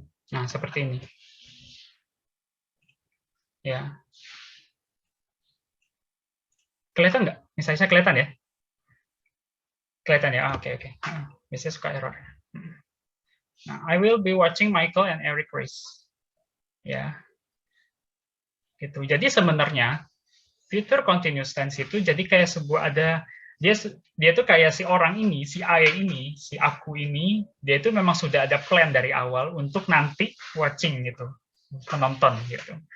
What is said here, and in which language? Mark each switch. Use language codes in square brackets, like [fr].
[id] Nah, seperti ini. Ya. Kelihatan nggak? Misalnya saya kelihatan ya? Kelihatan ya? Oke. Biasanya suka error. [en] Nah, I will be watching Michael and Eric race. [id] Ya. Gitu. Jadi sebenarnya future continuous tense itu jadi kayak sebuah dia tuh kayak si orang ini, si I ini, si aku ini, dia itu memang sudah ada plan dari awal untuk nanti watching gitu, menonton gitu.